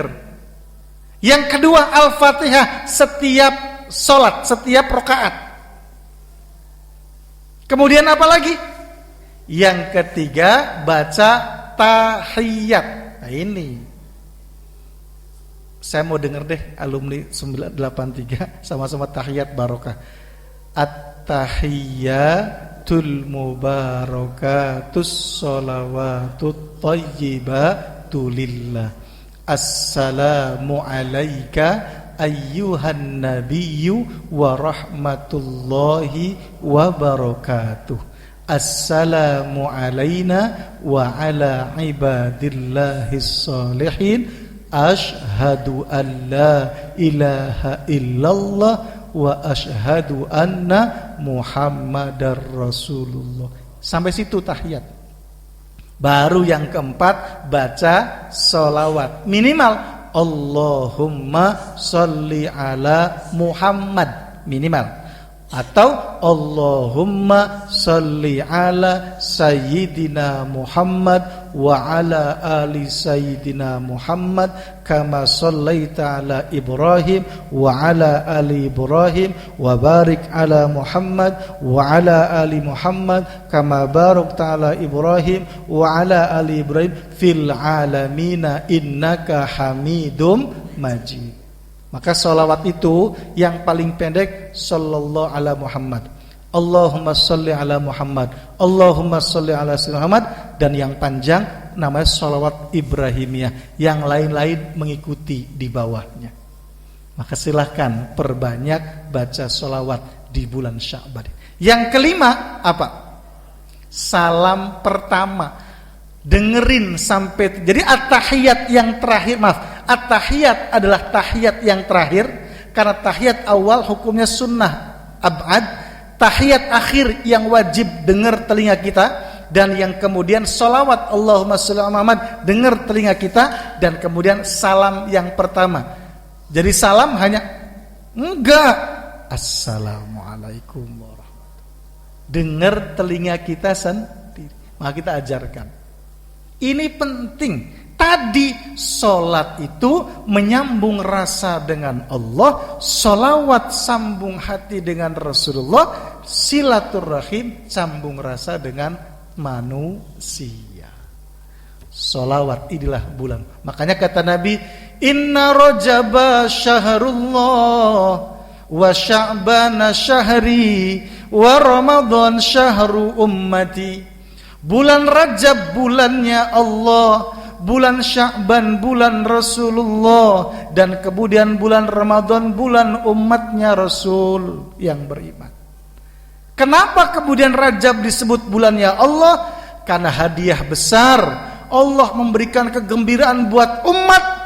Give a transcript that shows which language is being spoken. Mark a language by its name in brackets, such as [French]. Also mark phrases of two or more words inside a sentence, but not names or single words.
[Indonesian] Yang kedua Al-Fatihah setiap sholat, setiap rakaat. Kemudian apa lagi? Yang ketiga baca tahiyat. Nah ini saya mau dengar deh alumni 983 sama-sama tahiyat barokah. [Arabic] التحيات المباركات الصلوات الطيبات لله. السلام عليك أيها النبي ورحمة الله وبركاته. السلام علينا وعلى عباد الله الصالحين. أشهد أن لا إله إلا الله وأشهد أن محمدا رسول الله. [Indonesian] Sampai situ tahiyat. Baru yang keempat baca sholawat. [Arabic] Minimal Allahumma sholli ala Muhammad, minimal. Atau اللهم صل على سيدنا محمد وعلى آل سيدنا محمد كما صليت على إبراهيم وعلى آل إبراهيم وبارك على محمد وعلى آل محمد كما باركت على إبراهيم وعلى آل إبراهيم في العالمين إنك حميد مجيد. [Indonesian] Maka sholawat itu yang paling pendek [Arabic] صلى الله على محمد، اللهم صل على محمد، اللهم صل على سيدنا محمد. [Indonesian] Dan yang panjang namanya sholawat Ibrahimiyah. Yang lain-lain mengikuti di bawahnya. Maka silahkan perbanyak baca sholawat di bulan Sya'ban. Yang kelima apa? Salam pertama. Dengerin sampai. Jadi at-tahiyat yang terakhir, maaf, at-tahiyat adalah tahiyat yang terakhir. Karena tahiyat awal hukumnya [Arabic] سنة أبعاض. [Indonesian] Tahiyat akhir yang wajib dengar telinga kita. Dan yang kemudian salawat [Arabic] اللهم صل على محمد [Indonesian] dengar telinga kita. Dan kemudian salam yang pertama. Jadi salam hanya enggak, [Arabic] السلام عليكم ورحمة الله. [Indonesian] Dengar telinga kita sendiri. Maka kita ajarkan. Ini penting. Tadi sholat itu menyambung rasa dengan Allah, sholawat sambung hati dengan Rasulullah, silaturahim sambung rasa dengan manusia. Sholawat inilah bulan. Makanya kata Nabi, [Arabic] إن رجب شهر الله وشعبان شهري ورمضان شهر أمتي. [Indonesian] Bulan Rajab bulannya Allah, bulan Sya'ban bulan Rasulullah, dan kemudian bulan Ramadan bulan umatnya Rasul yang beriman. Kenapa kemudian Rajab disebut bulannya Allah? Karena hadiah besar Allah memberikan kegembiraan buat umat.